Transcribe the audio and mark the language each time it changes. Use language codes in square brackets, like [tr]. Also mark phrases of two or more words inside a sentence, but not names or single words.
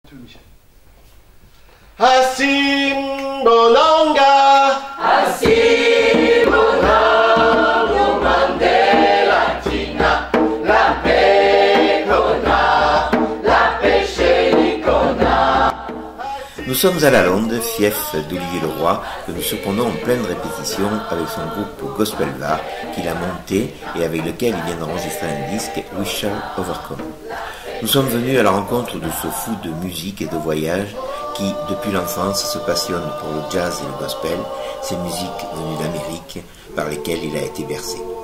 [zu] Asimbolonga, Asimbolonga, Mandela Tina, la pecona, la pechelicona. [fr] Nous sommes à La Londe, fief d'Olivier Leroy, que nous surprenons en pleine répétition avec son groupe Gospel Va, qu'il a monté et avec lequel il vient d'enregistrer un disque, [en] We Shall Overcome. [fr] Nous sommes venus à la rencontre de ce fou de musique et de voyage qui, depuis l'enfance, se passionne pour le jazz et le gospel, ces musiques venues d'Amérique par lesquelles il a été bercé.